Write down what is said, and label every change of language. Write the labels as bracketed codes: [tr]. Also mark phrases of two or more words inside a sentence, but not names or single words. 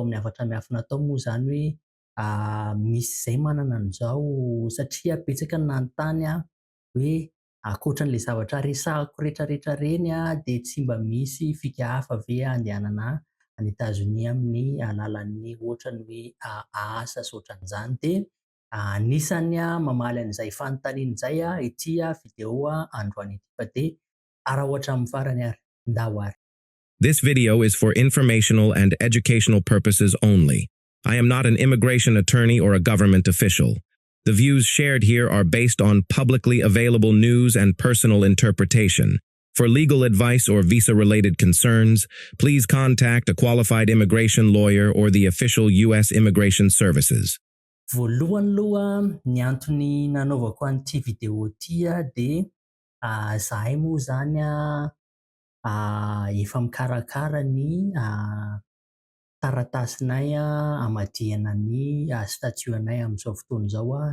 [mg] amin'ny hafatra miafina tao moa zany hoe misy izay manana an'izao satria betsaka ny nanontany hoe ankoatran'ilay zavatra resahako rehetrarehetra reny de tsy mba misy fika hafa ve andehanana any États-Unis amin'ny alalan'ny ohatrany hoe asa sy ohatran'izany de anisany mamaly an'izay fanontaniana izay ity vidéo androany ity fa de araho hatramin'ny farany ary, ndao ary. [en] This video is for informational and educational purposes only. I am not an immigration attorney or a government official. The views shared here are based on publicly available news and personal interpretation. For legal advice or visa-related concerns, please contact a qualified immigration lawyer or the official U.S. Immigration Services. [mg] Voalohany aloha ny antony nanaovako an'ity vidéo ity de zahay moa zany efa mikarakara ny taratasinay hamadihana ny statut-anay amin'izao fotoana izao.